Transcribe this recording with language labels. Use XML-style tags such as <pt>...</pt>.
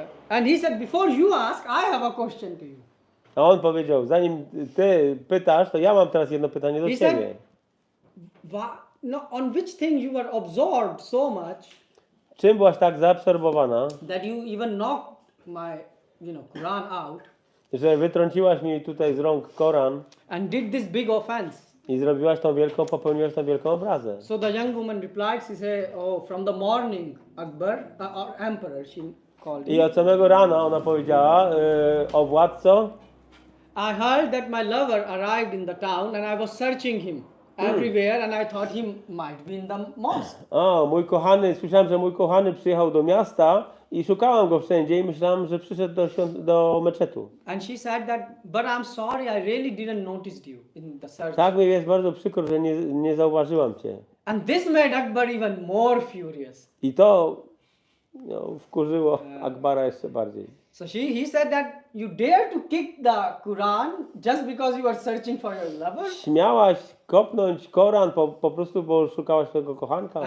<en>And he said, before you ask, I have a question to you.</en> <pl>A on powiedział, zanim ty pytasz, to ja mam teraz jedno pytanie do</pl> <en>He</en> <pl>ciebie.</pl> <en>No, on which thing you were absorbed so much</en> <pl>Czym byłaś tak zaabsorbowana,</pl> <en>that you even knocked my, Quran out</en> <pl>że wytrąciłaś mi tutaj z rąk Koran</pl> <en>and did this big offense?</en> <pl>i popełniłaś tą wielką obrazę.</pl> <en>So the young woman replied, she said, oh, from the morning, Akbar, or emperor, she called</en> <pl>I</pl> <en>him.</en> <pl>od samego rana ona powiedziała, o władco,</pl> <en>I heard that my lover arrived in the town and I was searching him everywhere and I thought he might be in the mosque.</en> <pl>słyszałem, że mój kochany przyjechał do miasta i szukałam go wszędzie i myślałam, że przyszedł do meczetu.</pl> <en>And she said that, but I'm sorry, I really didn't notice you in the search.</en> <pl>Tak mi jest bardzo przykro, że nie zauważyłam cię.</pl> <en>And this made Akbar even more furious.</en> <pl>I to wkurzyło Akbara jeszcze bardziej.</pl> <en>So he said that you dare to kick the Quran just because you are searching for your lover?</en> <pl>Śmiałaś kopnąć Koran po prostu, bo szukałaś swojego kochanka.</pl>